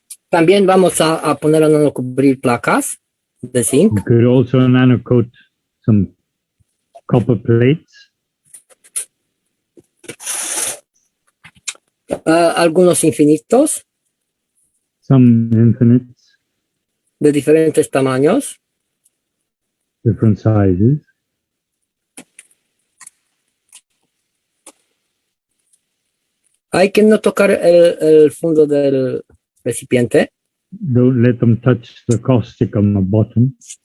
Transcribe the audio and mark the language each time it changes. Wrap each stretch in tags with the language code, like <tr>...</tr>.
<es>También vamos a poner a nano cubrir placas de zinc.</es> <en>You could also nano coat some copper plates.</en> <es>Algunos infinitos</es> <en>Some infinites,</en> <es>de diferentes tamaños.</es> <en>different sizes.</en> <es>Hay que no tocar el fondo del recipiente.</es> <en>Don't let them touch the caustic on the bottom.</en>